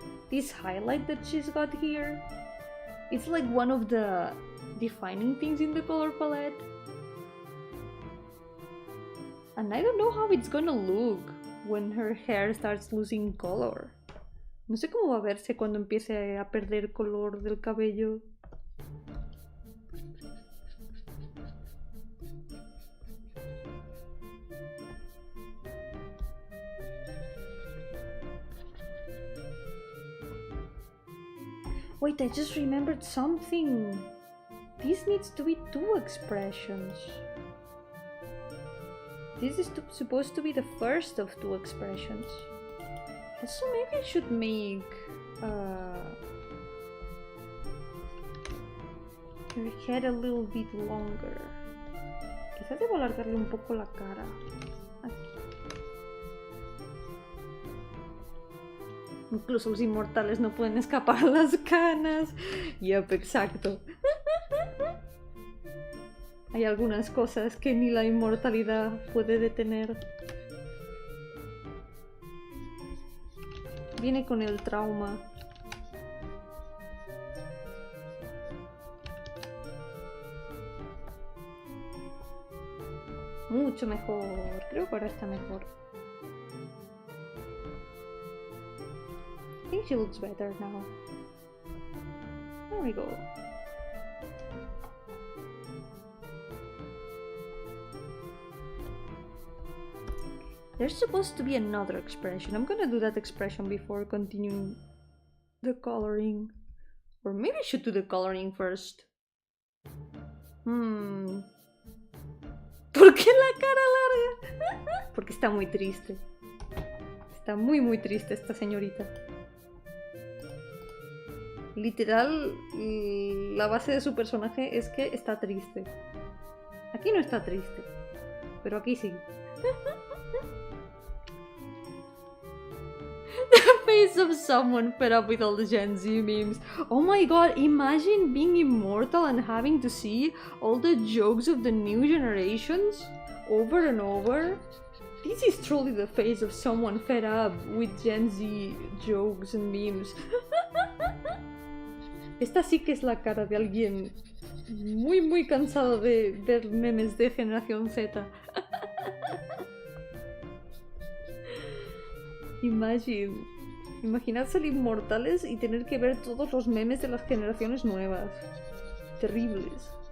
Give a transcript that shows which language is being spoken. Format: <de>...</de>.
<en>This highlight that she's got here, it's like one of the defining things in the color palette. And I don't know how it's gonna look when her hair starts losing color.</en> <es>No sé cómo va a verse cuando empiece a perder color del cabello.</es> <en>Wait, I just remembered something. This needs to be two expressions. This is supposed to be the first of two expressions. Also, maybe I should make her head a little bit longer.</en> <es>Quizás debo alargarle un poco la cara. Aquí. Incluso los inmortales no pueden escapar a las canas.</es> <en>Yep,</en> <es>exacto. Hay algunas cosas que ni la inmortalidad puede detener. Viene con el trauma. Mucho mejor. Creo que ahora está mejor.</es> <en>I think she looks better now. There we go. There's supposed to be another expression. I'm gonna do that expression before continuing the coloring. Or maybe I should do the coloring first.</en> <es>¿Por qué la cara larga? Porque está muy triste. Está muy muy triste esta señorita. Literal, la base de su personaje es que está triste. Aquí no está triste, pero aquí sí.</es> <en>The face of someone fed up with all the Gen Z memes. Oh my god, imagine being immortal and having to see all the jokes of the new generations over and over. This is truly the face of someone fed up with Gen Z jokes and memes.</en> <es>Esta sí que es la cara de alguien muy muy cansado de ver memes de generación Z. Imaginad ser inmortales y tener que ver todos los memes de las generaciones nuevas. Terribles.</es>